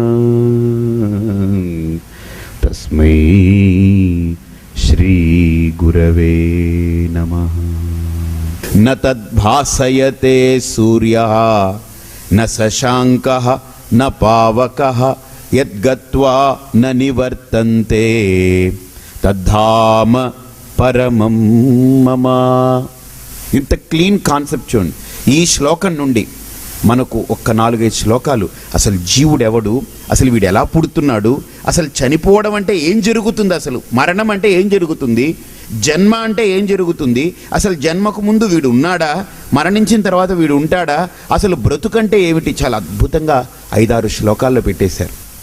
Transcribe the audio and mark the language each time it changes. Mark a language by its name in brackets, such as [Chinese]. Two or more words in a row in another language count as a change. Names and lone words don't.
[Sanskrit] तस्मै श्री गुरवे नमः। न तद्भासयते सूर्यः न शशाङ्कः न पावकः यद्गत्वा न निवर्तन्ते తద్ధామ పరమం మమ. [Telugu] ఇంత [English] clean concept [Telugu] చూడండి. ఈ శ్లోకం నుండి మనకు ఒక్క 4-5 శ్లోకాలు అసలు జీవుడు ఎవడు, అసలు వీడు ఎలా పుడుతున్నాడు, అసలు చనిపోవడం అంటే ఏం జరుగుతుంది, అసలు మరణం అంటే ఏం జరుగుతుంది, జన్మ అంటే ఏం జరుగుతుంది, అసలు జన్మకు ముందు వీడు ఉన్నాడా, మరణించిన తర్వాత వీడు ఉంటాడా, అసలు బ్రతుకంటే ఏమిటి, చాలా అద్భుతంగా 5-6 శ్లోకాల్లో పెట్టేశారు.